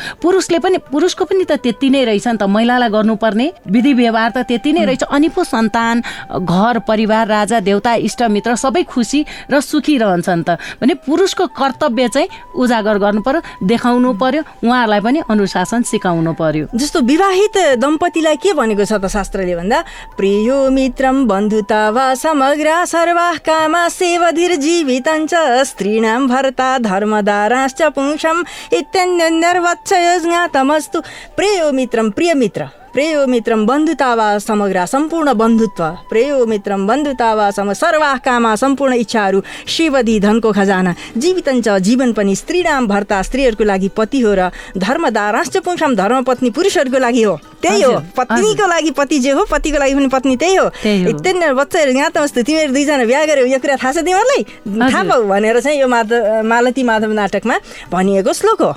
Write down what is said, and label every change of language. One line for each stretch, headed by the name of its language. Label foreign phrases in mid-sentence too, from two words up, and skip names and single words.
Nepali: पुरुषको पनि त त्यति नै रहेछ नि त, महिलालाई गर्नुपर्ने विधि व्यवहार त त्यति नै रहेछ। अनि पो सन्तान, घर परिवार, राजा देवता, इष्टमित्र सबै खुसी र सुखी रहन्छन् त भने पुरुषको कर्तव्य चाहिँ उजागर गर्नु पर्यो, देखाउनु पर्यो, उहाँहरूलाई पनि अनुशासन सिकाउनु पर्यो। जस्तो विवाहित दम्पतिलाई के भनेको छ त शास्त्रले भन्दा,
Sanskrit: प्रियो मित्रम बन्धुता वा समग्र सर्वाः कामा सेवधिर जीवितञ्च स्त्रीणां भर्ता धर्मदाराश्च पुंसम् इत्यन्यर्वत्सयो ज्ञातमस्तु। प्रियो मित्रम,
Nepali: प्रिय मित्र,
Sanskrit: प्रेयो मित्रम बन्धुता वा समग्र
Nepali: सम्पूर्ण बन्धुत्व,
Sanskrit: प्रेयो मित्रम बन्धुता वा सर्वाः कामा
Nepali: सम्पूर्ण इच्छाहरू, शिवधि धनको खजाना, जीवितञ्च जीवन पनि,
Sanskrit: स्त्रीणाम भर्ता
Nepali: स्त्रीहरूको लागि पति हो र
Sanskrit: धर्मदाराश्च पुंसम्
Nepali: धर्मपत्नी पुरुषहरूको लागि हो। त्यही हो, पत्नीको लागि पति जे हो पतिको लागि पनि पत्नी त्यही हो। इत्यन्य बच्चाहरू ज्ञातमस्तु, तिमीहरू दुईजना बिहा गर्यो यो कुरा थाहा छ तिमीहरूलाई, थाहा पाऊ भनेर चाहिँ यो मालती माधव नाटकमा भनिएको श्लोक हो।